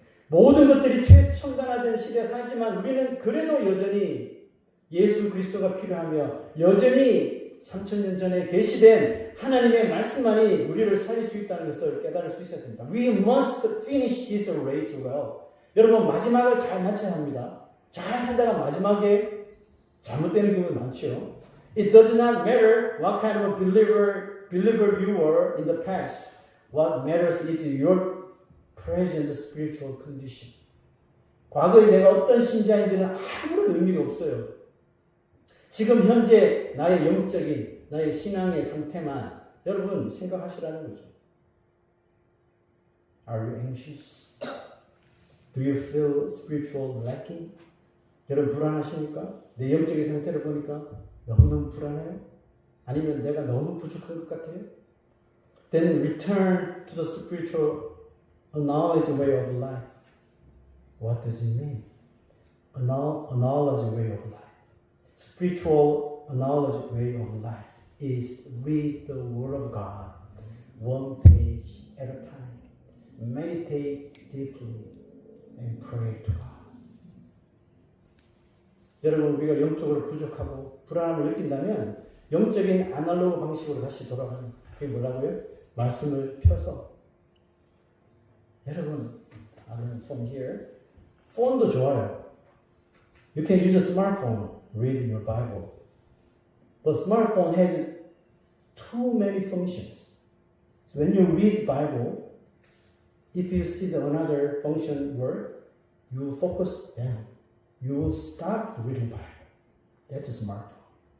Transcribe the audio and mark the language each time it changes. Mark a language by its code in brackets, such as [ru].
[ko] 모든 것들이 최첨단화된 시대에 살지만 우리는 그래도 여전히 예수 그리스도가 필요하며 여전히 3000년 전에 계시된 하나님의 말씀만이 우리를 살릴 수 있다는 것을 깨달을 수 있어야 됩니다. [en] We must finish this race well. [ko] 여러분 마지막을 잘 마쳐야 합니다. 잘 살다가 마지막에 잘못되는 경우가 많죠. [en] It does not matter what kind of believer you were in the past. What matters is your present spiritual condition. [ko] 과거에 내가 어떤 신자인지는 아무런 의미가 없어요. 지금 현재 나의 영적인, 나의 신앙의 상태만 여러분 생각하시라는 거죠. [en] Are you anxious? Do you feel spiritual lacking? [ko] 여러분 불안하십니까? 내 영적인 상태를 보니까 너무너무 불안해요? 아니면 내가 너무 부족한 것 같아요? [en] Then return to the spiritual knowledge way of life. What does it mean? A knowledge way of life. Spiritual knowledge way of life is read the Word of God one page at a time. Meditate deeply and pray to God. [ko] 여러분 우리가 영적으로 부족하고 불안함을 느낀다면 영적인 아날로그 방식으로 다시 돌아가는 거예요. 그게 뭐라고요? 말씀을 펴서 여러분 [en] from here [ko] 폰도 좋아요. [en] You can use a smartphone, read your Bible. But smartphone has too many functions. So when you read the Bible, if you see the another function word, you will focus down. You will stop reading Bible. That's a smartphone.